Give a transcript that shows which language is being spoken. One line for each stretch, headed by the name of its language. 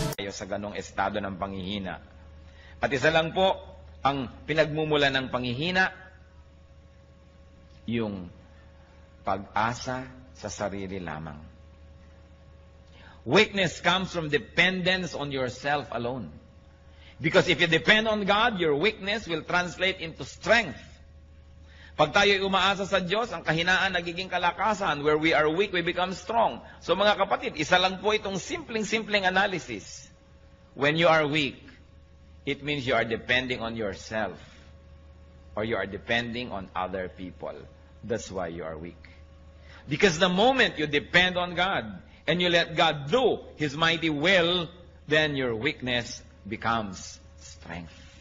Filipino: Sa ganong estado ng panghihina. At isa lang po ang pinagmumula ng panghihina, yung pag-asa sa sarili lamang.
English: Weakness comes from dependence on yourself alone. Because if you depend on God, your weakness will translate into strength.
Filipino: Pag tayo'y umaasa sa Diyos, ang kahinaan nagiging kalakasan.
English: Where we are weak, we become strong.
Filipino: So mga kapatid, isa lang po itong simpleng analysis.
English: When you are weak, it means you are depending on yourself or you are depending on other people. That's why you are weak. Because the moment you depend on God and you let God do His mighty will, then your weakness becomes strength.